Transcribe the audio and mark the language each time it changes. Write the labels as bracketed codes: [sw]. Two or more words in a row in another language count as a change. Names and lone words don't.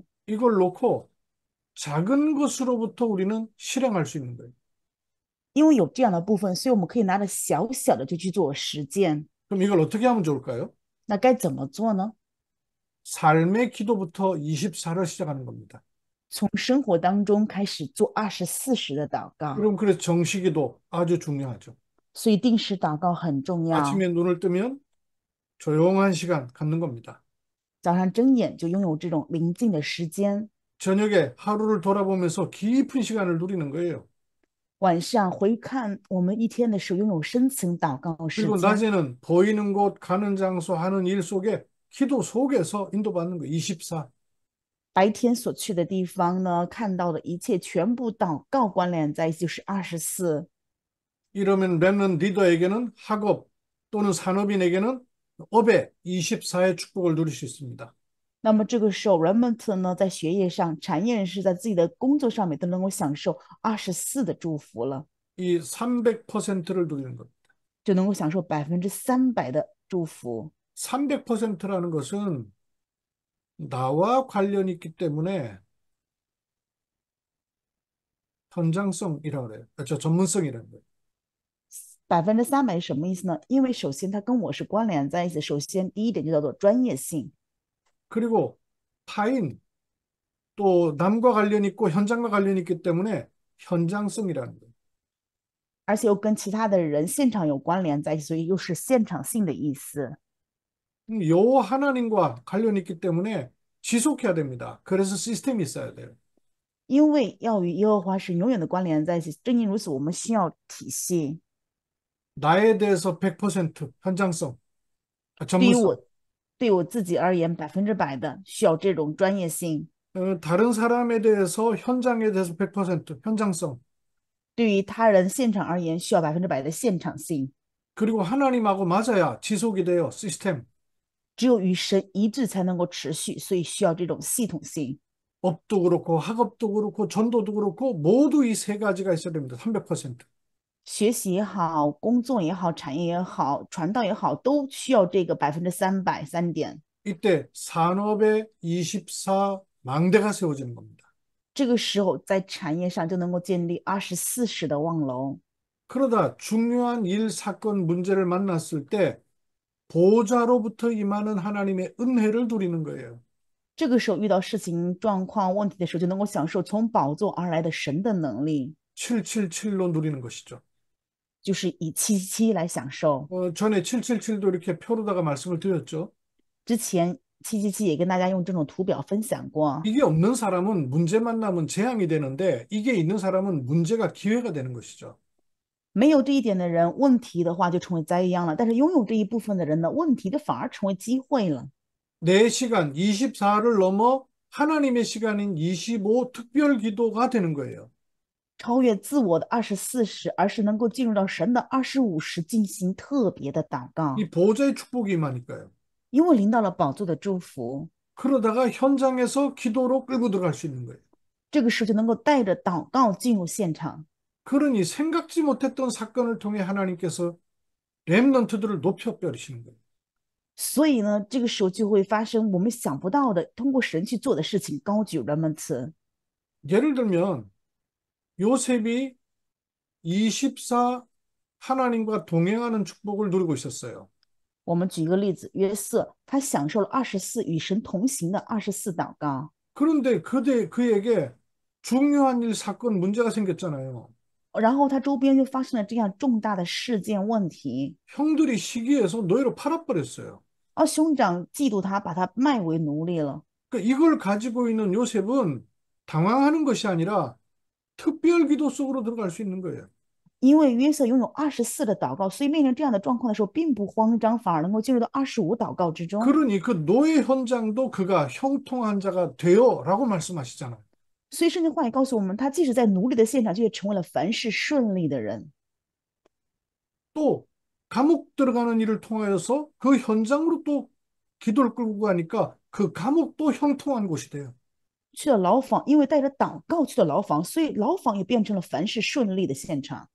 [ko] 이걸 놓고 작은 것으로부터 우리는 실행할 수 있는 거예요. [zh] 因为有这样的部分，所以我们可以拿着小小的就去做实践。 [ko] 그럼 이걸 어떻게 하면 좋을까요? [zh] 那该怎么做呢？ [ko] 삶의 기도부터 24를 시작하는 겁니다. [zh] 从生活当中开始做24时的祷告， [ko] 그럼 그래서 정시기도 아주 중요하죠. [zh] 所以定时祷告很重要。 [ko] 아침에 눈을 뜨면 조용한 시간 갖는 겁니다. [zh] 早上睁眼就拥有这种宁静的时间， [ko] 저녁에 하루를 돌아보면서 깊은 시간을 누리는 거예요. [zh] 晚上回看我们一天的时候，拥有深层祷告时 [ko] 그리고 [zh] 间。 [ko] 낮에는 보이는 곳, 가는 장소, 하는 일 속에 기도 속에서 인도받는 거예요. 24. [zh] 白天所去的地方呢，看到的一切全部祷告关联在一起，就是24。 [ko] 이러면 랩넌 리더에게는 학업 또는 산업인에게는 업의 24의 축복을 누릴 수 있습니다. [zh] 那么这个时候，remnant 呢，在学业上、产业人士在自己的工作上面都能够享受24的祝福了， [ko] 이 300%를 누리는 겁니다. [zh] 就能够享受300%的祝福。 [ko] 300%라는 것은 나와 관련이 있기 때문에 현장성이라고 그래요. 전문성이라는 거예요. [zh] 300% 是什么意思呢？因为首先它跟我是关联在一起，首先第一点就叫做专业性， [ko] 그리고 타인 또 남과 관련이 있고 현장과 관련이 있기 때문에 현장성이라는 거예요. [zh] 而且又跟其他的人现场有关联在一起，所以又是现场性的意思。 [ko] 여호와 하나님과 관련이 있기 때문에 지속해야 됩니다. 그래서 시스템이 있어야 돼요. [zh] 因为要与耶和华是永远的关联在一起，正因如此，我们需要体系。 [ko] 나에 대해서 100% 현장성, [zh] 对于 [ko] 전문성. [zh] 我，对我自己而言，100%的需要这种专业性； [ko] 다른 사람에 대해서 현장에 대해서 100% 현장성. [zh] 对于他人现场而言，需要100%的现场性。 [ko] 그리고 하나님하고 맞아야 지속이 돼요. 시스템. [zh] 只有与神一致才能够持续，所以需要这种系统性。 [ko] 업도 그렇고 학업도 그렇고 전도도 그렇고 모두 이 세 가지가 있어야 됩니다. 300%. [zh] 学习也好，工作也好，产业也好，传道也好，都需要这个300%3点。 [ko] 이때 산업의 24 망대가 세워지는 겁니다. [zh] 这个时候，在产业上就能够建立24时的望楼。 [ko] 그러다 중요한 일, 사건, 문제를 만났을 때 보좌로부터 임하는 하나님의 은혜를 누리는 거예요. [zh] 这个时候遇到事情、状况、问题的时候，就能够享受从宝座而来的神的能力， [ko] 777로 누리는 것이죠. [zh] 就是以777来享受。 [ko] 전에 777도 이렇게 표로다가 말씀을 드렸죠. [zh] 之前777也跟大家用这种图表分享过。 [ko] 이게 없는 사람은 문제 만나면 재앙이 되는데 이게 있는 사람은 문제가 기회가 되는 것이죠. [zh] 没有这一点的人，问题的话就成为灾殃了；但是拥有这一部分的人呢，问题的反而成为机会了。 [ko] 내 시간 24를 넘어 하나님의 시간인 25 특별 기도가 되는 거예요. [zh] 超越自我的24时，而是能够进入到神的25时进行特别的祷告， [ko] 이 보좌의 축복이 임하니까요. [zh] 因为临到了宝座的祝福， [ko] 그러다가 현장에서 기도로 끌고 들어갈 수 있는 거예요. [zh] 这个时候就能够带着祷告进入现场。 [ko] 그러니 생각지 못했던 사건을 통해 하나님께서 렘넌트들을 높여 버리시는 거예요. [zh] 所以呢，这个时候就会发生我们想不到的，通过神去做的事情，高举人们词。 [ko] 예를 들면 요셉이 24 하나님과 동행하는 축복을 누리고 있었어요. [zh] 我们举一个例子，约瑟他享受了24与神同行的24祷告， [ko] 그런데 그에게 중요한 일, 사건, 문제가 생겼잖아요. [zh] 然后他周边就发生了这样重大的事件问题， [ko] 형들이 시기해서 노예로 팔아버렸어요. [zh] 而兄长嫉妒他，把他卖为奴隶了。 [ko] 그러니까 이걸 가지고 있는 요셉은 당황하는 것이 아니라 특별 기도 속으로 들어갈 수 있는 거예요. [zh] 因为约瑟拥有24的祷告，所以面临这样的状况的时候，并不慌张，反而能够进入到25祷告之中。 [ko] 그러니 그 노예 현장도 그가 형통한 자가 되어라고 말씀하시잖아요. [zh] 所以圣经话也告诉我们，他即使在奴隶的现场，却成为了凡事顺利的人。 [ko] 또 감옥 들어가는 일을 통하여서 그 현장으로 또 기도를 끌고 가니까 그 감옥도 형통한 곳이 돼요. [zh] 去了牢房，因为带着祷告去了牢房，所以牢房也变成了凡事顺利的现场。